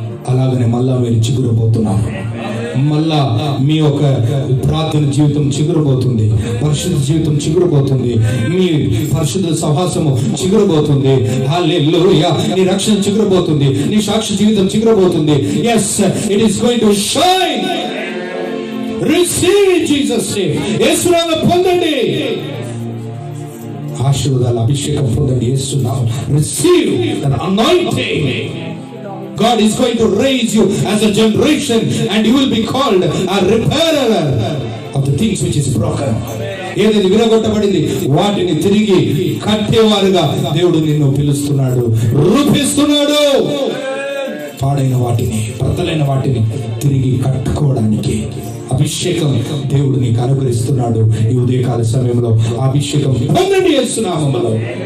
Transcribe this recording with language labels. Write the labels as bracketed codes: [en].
[te] అలాగనే మళ్ళా మీరు చిగురబోతున్నారు. మళ్ళా మీ యొక్క ప్రార్థన జీవితం చిగురబోతుంది, పరిశుద్ధ జీవితం చిగురబోతుంది, మీ పరిశుద్ధ సహవాసము చిగురబోతుంది. హల్లెలూయా. నీ రక్షణ చిగురబోతుంది, నీ సాక్షి జీవితం చిగురబోతుంది. [en] yes, it is going to shine. receive Jesus name. [te] యేసునామములో పొందండి ఆశీర్వాదాల అభిషేకం, పొందండి యేసునామములో. [en] receive that anointing. God is going to raise you as a generation and you will be called a repairer of the things which is broken. [te] ఏదైతే విరగొట్టబడింది వాటిని తిరిగి కట్టేవారుగా దేవుడు నిన్ను పిలుస్తున్నాడు, రూపిస్తున్నాడు. పాడైన వాటిని, బ్రతలైన వాటిని తిరిగి కట్టుకోవడానికి అభిషేకం దేవుడు నీకు అనుగ్రహిస్తున్నాడు. ఈ ఉదయకాల సమయంలో అభిషేకం పొందండి యేసునామములో.